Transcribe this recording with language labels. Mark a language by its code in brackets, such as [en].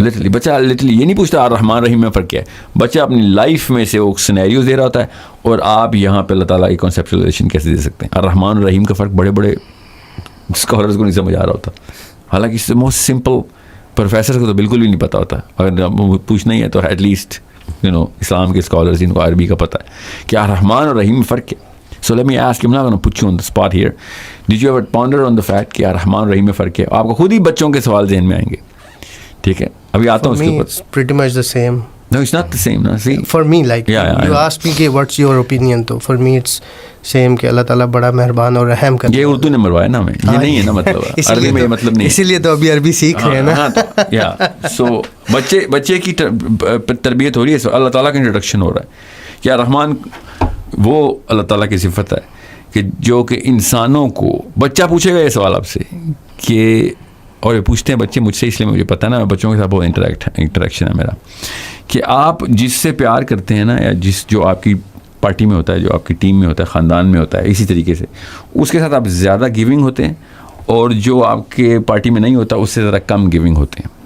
[ur] Literally بچہ literally یہ نہیں پوچھتا الرحمن الرحیم میں فرق کیا ہے. بچہ اپنی لائف میں سے وہ سینیریوز دے رہا ہوتا ہے, اور آپ یہاں پہ اللہ تعالیٰ کی کنسیپچولائزیشن کیسے دے سکتے ہیں. الرحمن الرحیم کا فرق بڑے بڑے اسکالرز کو نہیں سمجھ آ رہا ہوتا, حالانکہ موسٹ سمپل پروفیسر کو تو بالکل بھی نہیں پتہ ہوتا. اگر پوچھنا ہی ہے تو ایٹ لیسٹ اسلام کے اسکالرز جن کو عربی کا پتہ ہے کہ الرحمن اور رحیم میں فرق ہے. [en] So let me ask, I'm not going to put you on the spot here. Did you ever ponder on the fact [ur] کہ الرحمن اور رحیم میں فرق ہے؟ آپ کو خود ہی بچوں کے سوال ذہن میں آئیں گے. ٹھیک ہے, ابھی آتا ہوں اس کے اوپر. [en] It's pretty much the same. No, it's not the same. No, see. For me, like you asked me کہ what's your opinion, تو for me it's same کہ [ur] اللہ تعالیٰ بڑا مہربان اور رحم کرتا ہے. یہ اردو نے مروایا نا ہمیں, یہ نہیں ہے نا مطلب, عربی میں یہ مطلب نہیں. اسی لیے تو ابھی عربی سیکھ رہے ہیں نا. یا سو بچے کی تربیت ہو رہی ہے, اللہ تعالیٰ کا انٹروڈکشن ہو رہا ہے. کیا رحمان وہ اللہ تعالیٰ کی صفت ہے کہ جو کہ انسانوں کو, بچہ پوچھے گا یہ سوال آپ سے کہ, اور یہ پوچھتے ہیں بچے مجھ سے اس لیے مجھے پتہ ہے نا, بچوں کے ساتھ بہت انٹریکشن ہے میرا, کہ آپ جس سے پیار کرتے ہیں نا, یا جو آپ کی پارٹی میں ہوتا ہے, جو آپ کی ٹیم میں ہوتا ہے, خاندان میں ہوتا ہے, اسی طریقے سے اس کے ساتھ آپ زیادہ گیونگ ہوتے ہیں, اور جو آپ کے پارٹی میں نہیں ہوتا اس سے ذرا کم گیونگ ہوتے ہیں.